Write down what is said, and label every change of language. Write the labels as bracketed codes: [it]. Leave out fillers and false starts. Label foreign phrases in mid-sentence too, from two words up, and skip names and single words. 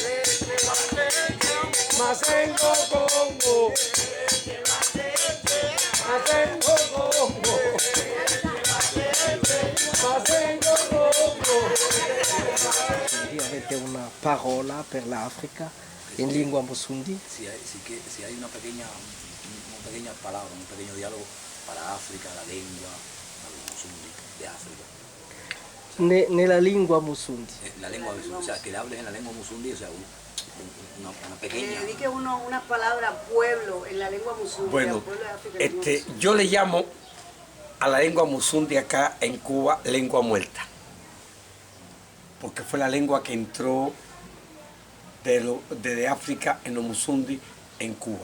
[it] Masengo Congo. Masengo Congo. Masengo Congo. Avete una parola per l'Africa in lingua Musundi? [es] Si hay una pequeña palabra, un pequeño diálogo para África, la lengua, los musundi de África. [it] Nella lingua Musundi. [es] La lengua, o sea, que le hables en la lengua musundi, o sea, una pequeña... dedique uno una palabra pueblo en la lengua musundi. Bueno, pueblo de África, yo le llamo a la lengua musundi acá en Cuba lengua muerta, porque fue la lengua que entró desde África en los musundi en Cuba.